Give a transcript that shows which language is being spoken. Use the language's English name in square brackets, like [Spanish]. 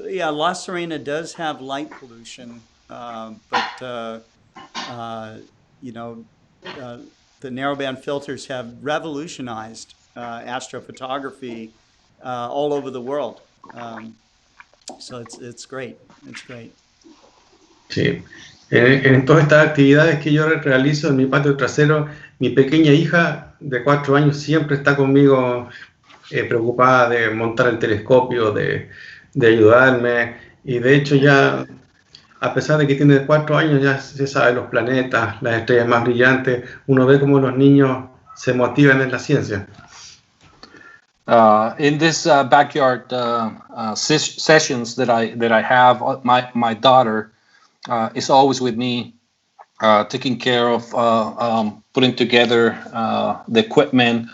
[English] La Serena does have light pollution, but you know, uh, the narrowband filters have revolutionized astrophotography all over the world. So it's great. It's great. [Spanish] Sí. En todas estas actividades que yo realizo en mi patio trasero, mi pequeña hija de 4 años siempre está conmigo, preocupada de montar el telescopio, de ayudarme. Y de hecho ya, a pesar de que tiene 4 años, ya se sabe los planetas, las estrellas más brillantes. Uno ve cómo los niños se motivan en la ciencia. [English] In this backyard sessions that I have, my daughter is always with me, taking care of putting together the equipment.